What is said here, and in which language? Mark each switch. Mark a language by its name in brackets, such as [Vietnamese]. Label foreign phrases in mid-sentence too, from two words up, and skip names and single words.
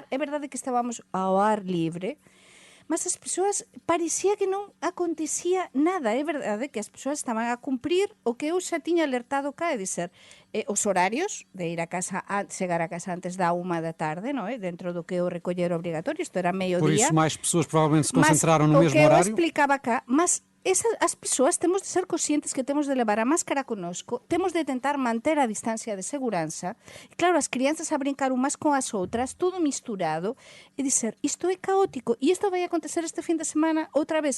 [Galician] É verdade que estábamos ao ar libre, mas as persoas parecía que non acontecía nada. É verdade que as persoas estaban a cumprir o que eu xa tiña alertado cá, é dizer, os horarios de ir a casa, chegar a casa antes da 1 da tarde, non é? Dentro do que é o recoller obrigatorio, isto era meio [Portuguese] Por [Galician] día. [Portuguese] isso, mais pessoas provavelmente se concentraram no mesmo [Galician] o que eu [Portuguese] horário. [Galician] explicaba cá, mas as persoas temos de ser conscientes que temos de levar a máscara conosco, temos de tentar manter a distancia de seguranza. E claro, as crianças a brincar umas con as outras, todo misturado, e dizer, isto é caótico, e isto vai acontecer este fin de semana outra vez.